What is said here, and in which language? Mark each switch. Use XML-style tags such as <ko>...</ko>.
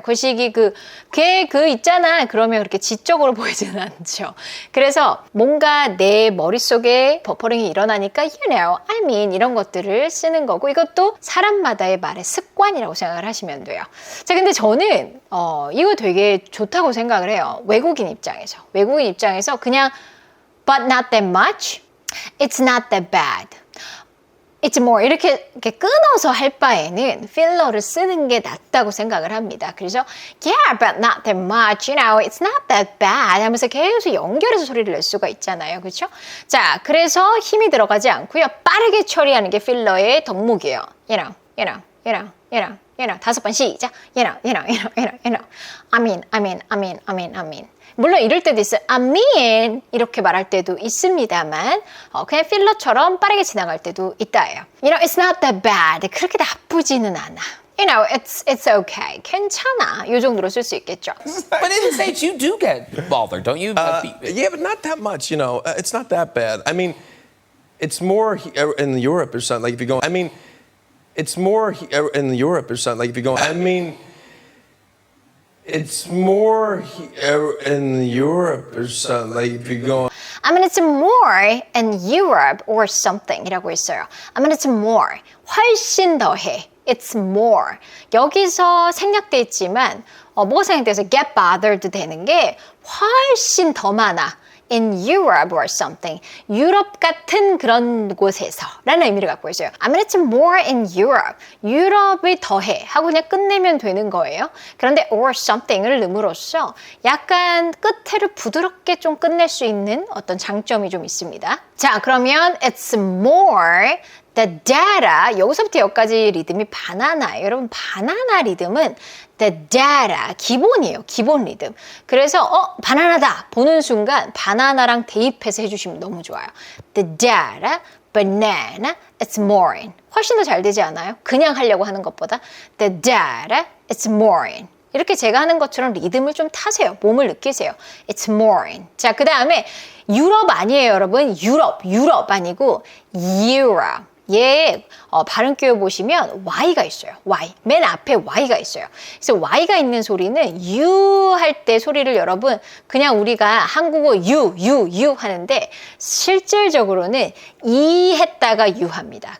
<ko>거시기 걔 있잖아. 그러면 그렇게 지적으로 보이지는 않죠. 그래서 뭔가 내 머릿속에 버퍼링이 일어나니까</ko> <en>you know, I mean</en> <ko>이런 것들을 쓰는 거고 이것도 사람마다의 말의 습관이라고 생각을 하시면 돼요. 자, 근데 저는 이거 되게 좋다고 생각을 해요. 외국인 입장에서 그냥</ko> <en>but not that much, it's not that bad. It's more</en> <ko>이렇게 끊어서 할 바에는 필러를 쓰는 게 낫다고 생각을 합니다. 그래서</ko> <en>yeah, but not that much, you know, it's not that bad</en> <ko>하면서 계속 연결해서 소리를 낼 수가 있잖아요. 그렇죠? 자, 그래서 힘이 들어가지 않고요. 빠르게 처리하는 게 필러의 덕목이에요.</ko> <en>You know,</en> <ko>5번 시작.</ko> <en>You know. I mean.</en> <ko>물론 이럴 때도 있어요. I mean 이렇게 말할 때도 있습니다만 그냥 필러처럼 빠르게 지나갈 때도 있다예요.</ko> <en>You know, it's not that bad.</en> <ko>그렇게 나쁘지는 않아.</ko> <en>You know, it's okay.</en> <ko>괜찮아. 이 정도로 쓸 수 있겠죠.</ko> <en>But in the States, you do get bothered, don't you? Yeah, but not that much, you know. It's not that bad. I mean, it's more in Europe or something. Like if you go, I mean, it's more in Europe or something. Like if you go, I mean, it's more in Europe or something. Like if you go. I mean, it's more in Europe or something</en> <ko>이라고 했어요.</ko> <en>I mean, it's more.</en> <ko>훨씬 더해.</ko> <en>It's more.</en> <ko>여기서 생략돼 있지만 뭐가 생략돼서 get bothered 되는 게 훨씬 더 많아.</ko> <en>In Europe or something.</en> <ko>유럽 같은 그런 곳에서 라는 의미를 갖고 있어요.</ko> <en>I mean, it's more in Europe.</en> <ko>유럽이 더해 하고 그냥 끝내면 되는 거예요. 그런데</ko> <en>or something</en> <ko>을 넣음으로써 약간 끝에를 부드럽게 좀 끝낼 수 있는 어떤 장점이 좀 있습니다. 자, 그러면</ko> <en>it's more the data,</en> <ko>여기서부터 여기까지 리듬이 바나나예요. 여러분, 바나나 리듬은 the data, 기본이에요. 기본 리듬. 그래서 바나나다 보는 순간 바나나랑 대입해서 해주시면 너무 좋아요.</ko> <en>The data, banana, it's more in.</en> <ko>훨씬 더 잘 되지 않아요? 그냥 하려고 하는 것보다</ko> <en>the data, it's more in.</en> <ko>이렇게 제가 하는 것처럼 리듬을 좀 타세요. 몸을 느끼세요.</ko> <en>It's more in.</en> <ko>자, 그 다음에 유럽 아니에요, 여러분. 유럽 아니고 Europe. 얘 발음 끼워 보시면 Y가 있어요. Y. 맨 앞에 Y가 있어요. 그래서 Y가 있는 소리는 U 할 때 소리를 여러분 그냥 우리가 한국어 U 하는데 실질적으로는 E 했다가 U 합니다.</ko>